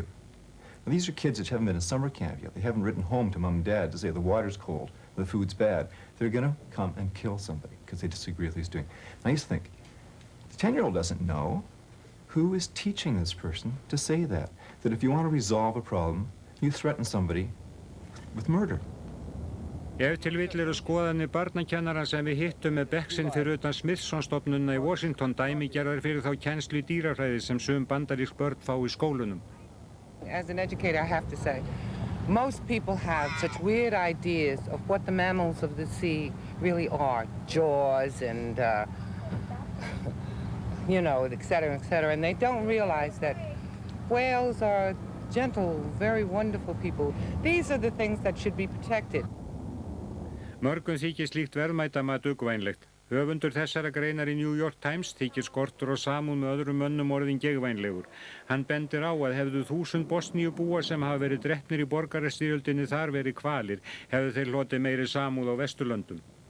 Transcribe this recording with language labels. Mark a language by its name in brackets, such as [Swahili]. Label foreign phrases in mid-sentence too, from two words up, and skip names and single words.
[English] Now, these are kids that haven't been in summer camp yet. They haven't written home to mom and dad to say the water's cold, the food's bad. They're going to come and kill somebody because they disagree with what he's doing. Now, you think, the 10-year-old doesn't know. Who is teaching this person to say that? That if you want to resolve a problem, you threaten somebody with murder. [Icelandic] Ef til vill eru skoðanir barnakennara sem við hittum með bekksinn fyrir utan Smithson-stofnunna í Washington dæmigerðar fyrir þá kennslu í dýrafræði sem sum bandarísk börn fá í skólunum. [English] As an educator, I have to say, most people have such weird ideas of what the mammals of the sea really are. Jaws and, you know, et cetera, and they don't realize that whales are gentle, very wonderful people. These are the things that should be protected. [Icelandic] Mörgum þykir slíkt verðmætamat uggvænlegt. Höfundur þessara greinar í New York Times þykir skortur og samúð með öðrum mönnum orðin geigvænlegur. Hann bendir á að hefðu 1000 Bosníubúar sem hafa verið drepnir í borgarastyrjöldinni þar verið hvalir, hefðu þeir hlotið meiri samúð á Vesturlöndum.